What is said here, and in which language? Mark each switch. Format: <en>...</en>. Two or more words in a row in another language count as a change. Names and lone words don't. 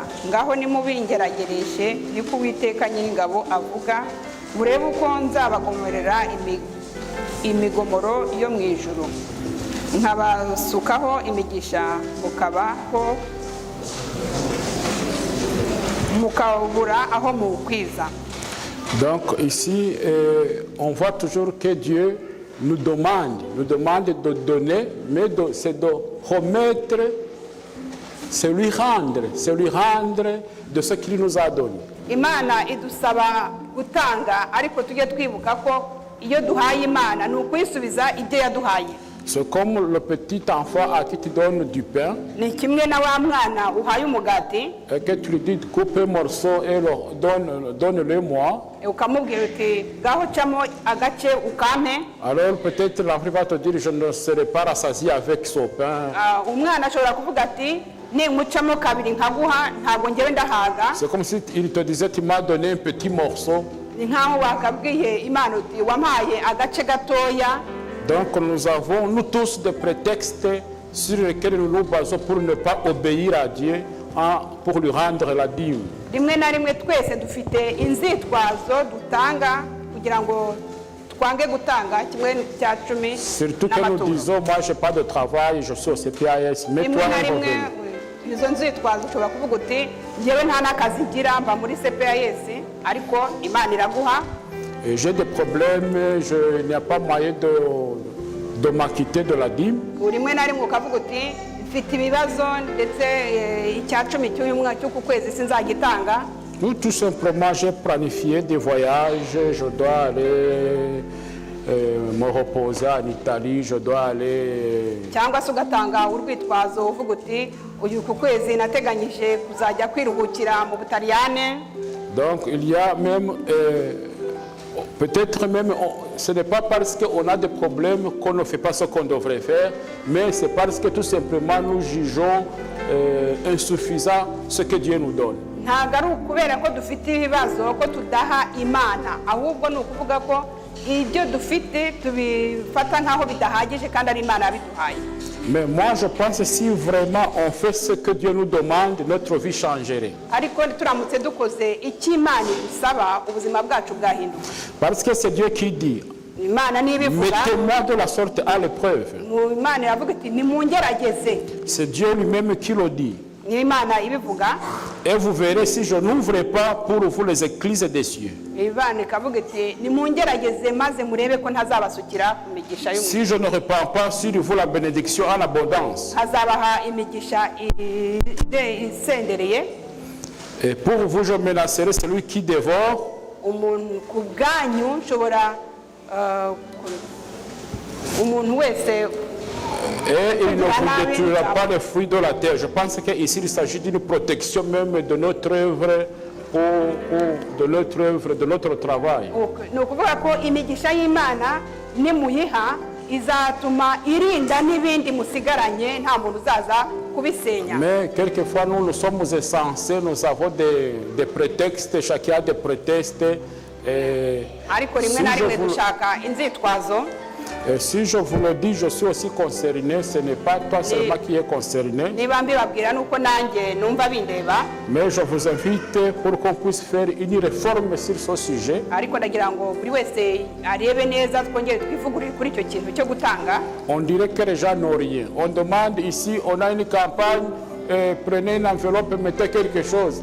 <rw>Ngaho nimubingeragereshe, niko Uwiteka Nyiringabo avuga, murebe uko nzabagomorera imigomoro yo mu ijuru, nkabasukaho imigisha, mukabura aho mukwiza.</rw> <fr>Donc ici on voit toujours que Dieu nous demande de donner, mais c'est de remettre, c'est lui rendre de ce qu'il nous a donné.</fr> <rw>Imana idusaba gutanga, ariko tujye twibuka ko iyo duhaye Imana ni ukuyisubiza ibyo yaduhaye.</rw> <fr>C'est comme le petit enfant à qui tu donnes du pain.</fr> <rw>Ni kimwe na wa mwana uhaye umugati.</rw> <fr>Et que tu lui dis coupe un morceau et donne-le-moi.</fr> <rw>Ukamubwira uti gaho camo agace ukampe.</rw> <fr>Alors peut-être l'enfant va te dire je ne serai pas rassasié avec ce pain.</fr> <rw>Umwana ashobora kuvuga ati ningucamo kabiri nkaguha ntabwo ngewe ndahaga.</rw> <fr>C'est comme si il te disait tu m'as donné un petit morceau.</fr> <rw>Ni nkaho wakabwiye Imana uti wampaye agace gatoya.</rw> <fr>Donc nous avons, nous tous, des prétextes sur lesquels nous nous basons pour ne pas obéir à Dieu, pour lui rendre la dîme.</fr> <rw>Rimwe na rimwe twese dufite inzitwazo dutanga kugira ngo twange gutanga kimwe cya cumi</rw> <fr>Surtout que nous disons, moi j'ai pas de travail, je suis au CPAS, mais</fr> <rw>rimwe</rw> <fr>toi</fr> <rw>na</rw> <fr>un</fr> <rw>rimwe</rw> <fr>revenu.</fr> <rw>izo nzitwazo ushobora kuvuga uti njyewe nta n'akazi ngira mba muri CPAS ariko Imana iraguha.</rw> <fr>Et j'ai des problèmes, il n'y a pas moyen de m'acquitter de la dîme.</fr> <rw>rimwe na rimwe ukavuga uti mfite ibibazo ndetse icya cumi cy'uku kwezi sinzagitanga.</rw> <fr>Ou tout simplement, j'ai planifié des voyages, je dois aller me reposer en Italie, je dois aller...</fr> <rw>cyangwa se ugatanga urwitwazo uvuga uti uyu ku kwezi nateganyije kuzajya kwiruhukira mu Butaliyane.</rw> <fr>Donc il y a même, peut-être même, ce n'est pas parce qu'on a des problèmes qu'on ne fait pas ce qu'on devrait faire, mais c'est parce que tout simplement nous jugeons insuffisant ce que Dieu nous donne.</fr> <rw>ntabwo ari ukubera ko dufite ibibazo ko tudaha Imana, ahubwo ni ukuvuga ko ibyo dufite tubifata nk'aho bidahagije kandi ari Imana yabiduhaye.</rw> <fr>Mais moi je pense que si vraiment on fait ce que Dieu nous demande, notre vie changerait.</fr> <rw>ariko turamutse dukoze icyo Imana idusaba ubuzima bwacu bwahinduka.</rw> <fr>Parce que c'est Dieu qui dit,</fr> <rw>Imana niba ivuga,</rw> <fr>mettez-moi de la sorte à l'épreuve.</fr> <rw>Imana iravuga iti nimungerageze.</rw> <fr>C'est Dieu lui-même qui le dit.</fr> <rw>Ni Imana ibivuga.</rw> <fr>Et vous verrez si je n'ouvre pas pour vous les écluses des cieux.</fr> <rw>Imana ikavuga iti nimungerageze maze murebe ko ntazabasukira ku migisha y'umuriro.</rw> <fr>Si je ne répands pas sur vous la bénédiction en abondance.</fr> <rw>Hazabaha imigisha isendereye.</rw> <fr>Et pour vous, je menacerai celui qui dévore.</fr> <rw>Umuntu ku bwanyu nshobora umuntu wese</rw> <fr>Et il ne vous détruira pas les fruits de la terre. Je pense qu'ici, il s'agit d'une protection même de notre œuvre ou de notre œuvre, de notre travail.</fr> <rw>ni ukuvuga ko imigisha y'Imana nimuyiha izatuma irinda n'ibindi musigaranye nta muntu uzaza kubisenya.</rw> <fr>Mais quelquefois, nous sommes insensés, nous avons des prétextes, chacun a des prétextes.</fr> <rw>ariko rimwe na rimwe dushaka inzitwazo.</rw> <fr>Si je vous le dis, je suis aussi concerné, ce n'est pas toi seulement qui est concerné.</fr> <rw>Niba mbibabwira nuko nanjye numva bindeba.</rw> <fr>Mais je vous invite pour qu'on puisse faire une réforme sur ce sujet.</fr> <rw>Ariko ndagira ngo buri wese arebe neza twongere twivugurure kuri icyo kintu cyo gutanga.</rw> <fr>On dirait que les gens n'ont rien. On demande ici, on a une campagne, prenez une enveloppe, mettez quelque chose.</fr>